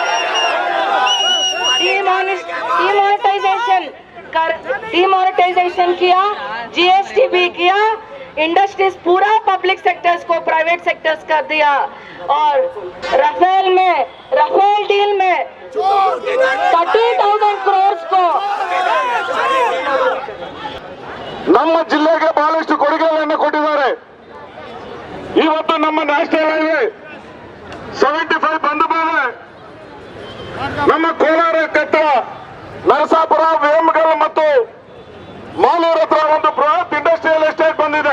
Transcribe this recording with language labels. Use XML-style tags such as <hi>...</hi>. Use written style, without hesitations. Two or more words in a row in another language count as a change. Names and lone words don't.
<hi>डिमोनेटाइजेशन किया, जीएसटी भी किया, इंडस्ट्रीज पूरा</hi> <en>public sectors</en> <hi>को</hi> <en>private sectors</en> <hi>कर दिया. और राफेल डील में 30,000 करोड़ को</hi> <kn>ನಮ್ಮ ಜಿಲ್ಲೆಗೆ ಬಹಳಷ್ಟು ಕೊಡುಗೆಗಳನ್ನು ಕೊಟ್ಟಿದ್ದಾರೆ. ಇವತ್ತು ನಮ್ಮ</kn> <en>national highway</en> <kn>75 ಬಂದು ಬಂದಿದೆ. ನಮ್ಮ ಕೋಲಾರ ಕಟ್ಟ ನರಸಾಪುರ ವೇಮಗಲ್ ಮತ್ತು ಮಾಲೂರು ಹತ್ರ ಒಂದು ಬೃಹತ್</kn> <en>industrial estate</en> <kn>ಬಂದಿದೆ.</kn>